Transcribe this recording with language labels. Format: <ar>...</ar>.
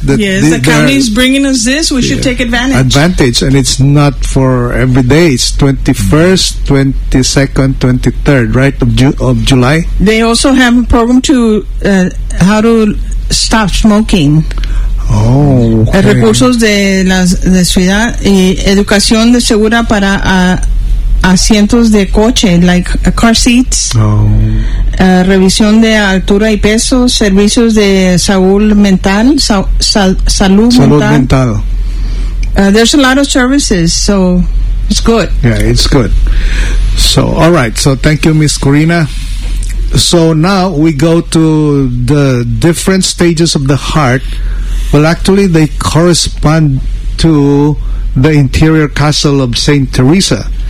<en>Yes, the county is bringing us this. We should take advantage. Advantage. And it's not for every day. It's 21st, 22nd, 23rd, right, of July? They also have a program to how to stop smoking. Oh, okay.</en> <es>Recursos de la ciudad y educación de segura para asientos de coche, like car seats. Oh. Revisión de altura y peso, servicios de salud mental. Salud mental.</es> <en>There's a lot of services, so it's good. Yeah, it's good. So, all right. So, thank you, Ms. Corina. So, now we go to the different stages of the heart. Well, actually, they correspond to the interior castle of St. Teresa.</en>